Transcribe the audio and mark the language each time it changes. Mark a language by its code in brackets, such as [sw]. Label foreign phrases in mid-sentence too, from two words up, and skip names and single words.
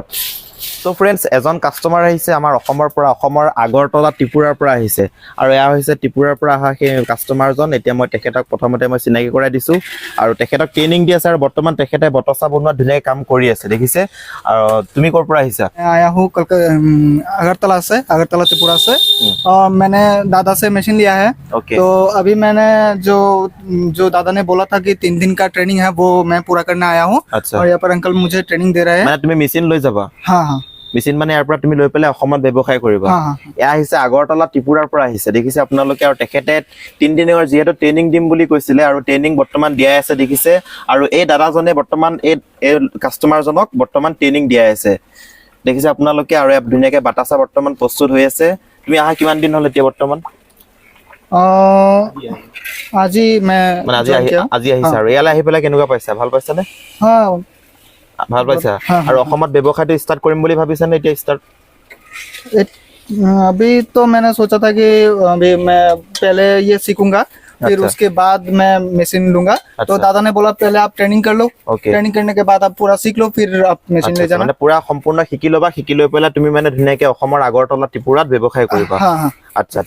[as] তো ফ্ৰেন্ডছ, এজন কাষ্টমাৰ আহিছে আমাৰ অসমৰ পৰা, অসমৰ আগৰতলা ত্ৰিপুৰাৰ পৰা আহিছে। আৰু এয়া হৈছে ত্ৰিপুৰাৰ পৰা অহা সেই কাষ্টমাৰজন। এতিয়া মই তেখেতক প্ৰথমতে মই চিনাকি কৰাই দিছোঁ আৰু তেখেতক ট্ৰেইনিং দি আছে। আৰু বৰ্তমান তেখেতে বটচা বনোৱা ধুনীয়াকৈ কাম কৰি আছে, দেখিছে। আৰু তুমি ক'ৰ পৰা আহিছা? [hi] आया हूँ अगरतला से, अगरतला त्रिपुरा से। और मैंने दादा से मशीन लिया है। तो अभी मैंने जो दादा ने बोला था कि 3 दिन का ट्रेनिंग है वो मैं पूरा करने आया हूँ। और यहाँ पर अंकल मुझे ट्रेनिंग दे रहे हैं। [as] মানে তুমি মেচিন লৈ যাবা? [hi] हाँ हाँ, [as] মেচিন মানে ইয়াৰ পৰা তুমি লৈ পেলাই অসমত ব্যৱসায় কৰিবা। এয়া আহিছে আগৰতলা ত্ৰিপুৰাৰ পৰা আহিছে, দেখিছে আপোনালোকে। আৰু তেখেতে 3 দিনৰ যিহেতু ট্ৰেইনিং দিম বুলি কৈছিলে আৰু ট্ৰেইনিং বৰ্তমান দিয়াই আছে, দেখিছে। আৰু এই দাদাজনে বৰ্তমান এই কাষ্টমাৰজনক বৰ্তমান ট্ৰেইনিং দিয়াই আছে, দেখিছে আপোনালোকে। আৰু ইয়াত ধুনীয়াকে বাটাচা বৰ্তমান প্ৰস্তুত হৈ আছে। তুমি আহা কিমান দিন হ'ল এতিয়া বৰ্তমান? [hi] आज ही मैं [as] আজি আহিছা। আৰু ইয়ালৈ আহি পেলাই কেনেকুৱা পাইছা? ভাল পাইছানে? [hi] हाँ, [as] ভাল পাইছা। আৰু অসমত ব্যৱসায়টো ষ্টাৰ্ট কৰিম বুলি ভাবিছানে এতিয়া? ষ্টাৰ্ট [hi] अभी तो मैंने सोचा था कि अभी मैं पहले ये सीखूंगा, फिर उसके बाद मैं मशीन लूंगा। तो दादा ने बोला पहले आप ट्रेनिंग कर लो, ट्रेनिंग करने के बाद आप पूरा सीख लो, फिर आप मशीन ले जाना। [as] মানে পুৰা সম্পূৰ্ণ শিকি ল'বা, শিকি লৈ পেলাই তুমি মানে ধুনীয়াকে অসমৰ আগৰতলা ত্ৰিপুৰাত ব্যৱসায় কৰিবা। আচ্ছা আচ্ছা।